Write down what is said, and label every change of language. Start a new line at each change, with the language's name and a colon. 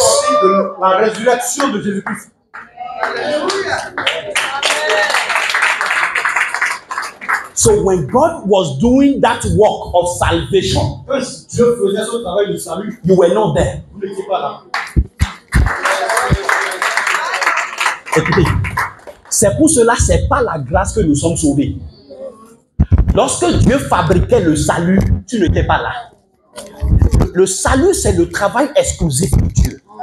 French: sortie de la résurrection de Jésus-Christ.
English: So when God was doing that work of salvation,
French: Quand Dieu faisait ce travail de salut,
English: you were not there.
French: vous n'étiez pas là. Écoutez, c'est pour cela, c'est pas la grâce que nous sommes sauvés. Lorsque Dieu fabriquait le salut, tu n'étais pas là. Le salut, c'est le travail exclusif de Dieu.